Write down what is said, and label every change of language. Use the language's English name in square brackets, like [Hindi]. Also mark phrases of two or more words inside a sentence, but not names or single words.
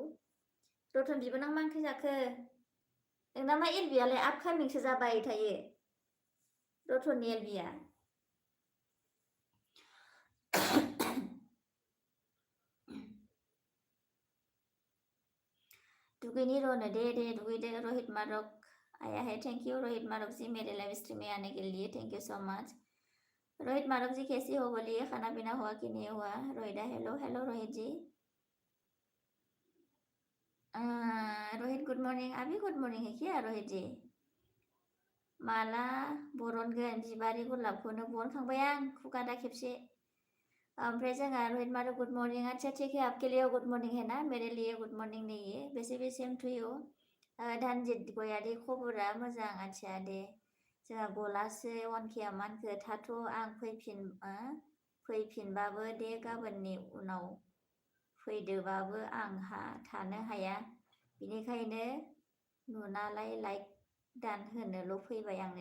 [Bodo] रतन बिबोनां मा ओंख्रि जाखो? नोंना मा एलबियालाय आपकामिंसो जाबाय थायो रतननि एलबिया। दुगैनी रोनो दे दुगैदे रोहित मारक [Hindi] आया है। [English] thank you [Hindi] रोहित मारक जी मेरे लाइव स्ट्रीम में आने के लिए। [English] thank you so much [Hindi] रोहित मारक जी। कैसी हो बोलिए? खाना पीना हुआ कि नहीं हुआ? रोहित [English] hello hello [Hindi] रोहित जी। [English] Rohit good morning. [Hindi] अभी [English] good morning [Hindi] है क्या रोहित जी? [Bodo] माला बरनगोन बिबारि गलाबखौनो बरनखांबाय आं खुगादा खेबसे। ओमफ्राय जोंहा रोहित मारक [English] good morning. [Hindi] अच्छा ठीक है आपके लिए [English] good morning [Hindi] है ना, मेरे लिए [English] good morning [Hindi] नहीं है। वैसे भी [English] same to you. [Hindi] धनजित [Bodo] गयारि खबरा मोजां। आच्छा दे जोंहा गलासो वानकेया मानखो थाथ' आं फैफिनबाबो दे गाबोननि उनाव फैदोबाबो आंहा थानो हाया बिनिखायनो नुनालाय लाइक दान होनोल' फैबाय आंनो।